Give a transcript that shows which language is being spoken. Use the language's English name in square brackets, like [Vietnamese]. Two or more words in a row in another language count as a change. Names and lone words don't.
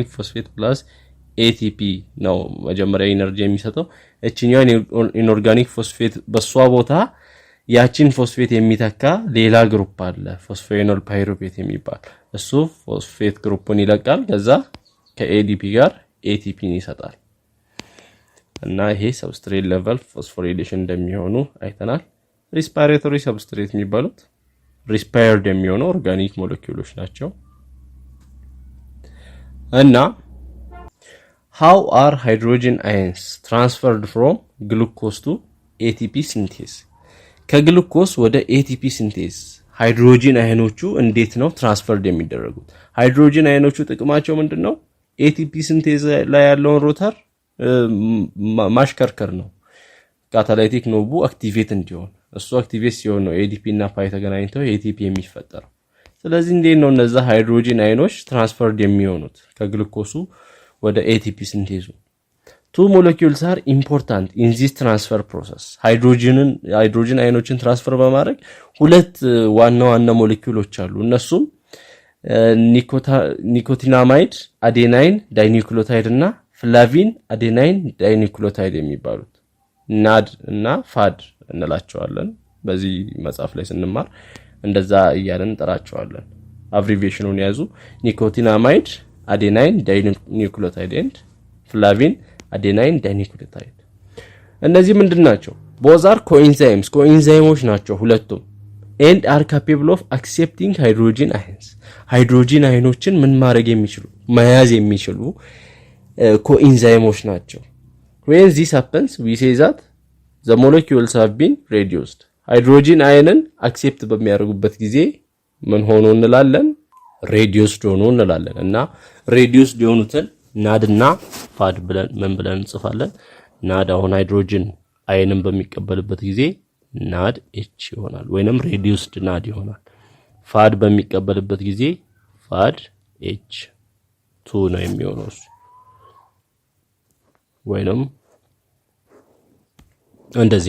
[English] phosphate plus ATP [Amharic] ነው መጀመሪያ ኢነርጂ የሚሰጠው እቺኛው [English] inorganic phosphate [Amharic] በሷ ቦታ ያቺን ፎስፌት የሚተካ ሌላ ግሩፕ አለ ፎስፎኤኖል ፓይሩቬት የሚባል እሱ ፎስፌት ግሩፑን ይለቃል ከዛ ከADP ጋር ATP ን ይሰጣል እና ይሄ [English] substrate level phosphorylation [Amharic] እንደሚሆኑ አይተናል [English] respiratory substrate [Amharic] የሚባሉት ሪስፓየርድ የሚሆኑ ኦርጋኒክ ሞለኪውሎች ናቸው [English] እና how are hydrogen ions transferred from glucose to ATP synthase [Amharic] ከግሉኮስ ወደ ATP ሲንቴዝ ሃይድሮጂን አዮኖቹ እንዴት ነው ትራንስፈርድ የሚደረጉት ሃይድሮጂን አዮኖቹ ጥቅማቸው ምንድነው ATP ሲንቴዝ ላይ ያለውን ሮተር ማሽከርከር ነው ካታላይቲክ ኖቡ አክቲቬት እንዲሆን እሱ አክቲቬት ሲሆን ነው ADP እና ፓይ ተገናኝተው ATP የሚፈጠረው ስለዚህ እንዴት ነው እነዛ ሃይድሮጂን አዮኖች ትራንስፈርድ የሚሆኑት ከግሉኮሱ ወደ ATP ሲንቴዙ [English] two molecules are important in this transfer process [Amharic] hydrogen አዮኖችን ትራንስፈር በማድረግ ሁለት ዋና ሞለኪውሎች አሉ እነሱም ኒኮቲናማይድ አዴናይን ዳይኒክሎታይድ እና ፍላቪን አዴናይን ዳይኒክሎታይድ የሚባሉት ናድ እና ፋድ እንላቸዋለን በዚህ መጽሐፍ ላይ ስንማር እንደዛ እያለን እንጠራቸዋለን አብሪቪዬሽኑን ያዙ [English] nicotinamide adenine dinucleotide and flavin adenine dinucleotide። [Amharic] እነዚህ ምንድናቸው? [English] both are coenzymes [Amharic] ናቸው ሁለቱም [English] and are capable of accepting hydrogen ions [Amharic] ሃይድሮጂን አይኖችን ምን ማድረግ የሚችሉ መያዝ የሚችሉ [English] coenzymes ናቸው። when this happens we say that the molecules have been reduced [Amharic] ሃይድሮጂን አይንን አክሴፕት በሚያደርጉበት ጊዜ ምን ሆኖ እንላለን? reduced ሆኖ እንላለን። እና reduced የሆኑትን ናድና ፋድ ብለን ምን ብለን እንጽፋለን? ናድ አሁን ሃይድሮጂን አይንን በሚቀበልበት ጊዜ ናድ ኤች ይሆናል ወይንም reduced ናድ ይሆናል። ፋድ በሚቀበልበት ጊዜ ፋድ ኤች 2 ነው የሚሆነው ወይንም እንደዚህ